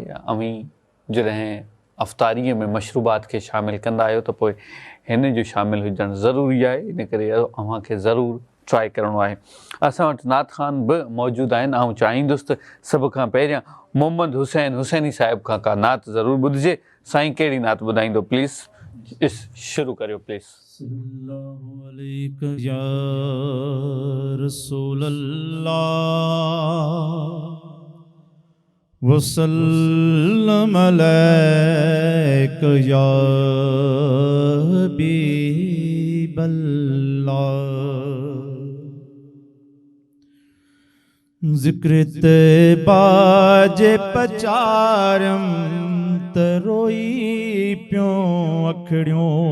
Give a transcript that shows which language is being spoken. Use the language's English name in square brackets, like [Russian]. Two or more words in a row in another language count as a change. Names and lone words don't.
[Sindhi] अमी जॾहिं अफ़्तारीअ में मशरूबात खे शामिल कंदा आहियो त पोइ हिन जो शामिल हुजणु ज़रूरी आहे, इन करे अव्हांखे ज़रूरु ट्राई करिणो आहे। असां वटि नात ख़ान बि मौजूदु आहिनि। ऐं चाहींदुसि त सभ खां पहिरियां मोहम्मद हुसैन हुसैनी साहिब खां का नात ज़रूरु ॿुधिजे। साईं कहिड़ी नात ॿुधाईंदो प्लीज़? शुरू करियो प्लीज़। [Arabic] صلى الله عليك يا رسول الله وسلم عليك يا حبيب الله. [Sindhi] ज़िक्र तैबा जे पचारम त रोई पियो अखड़ियों।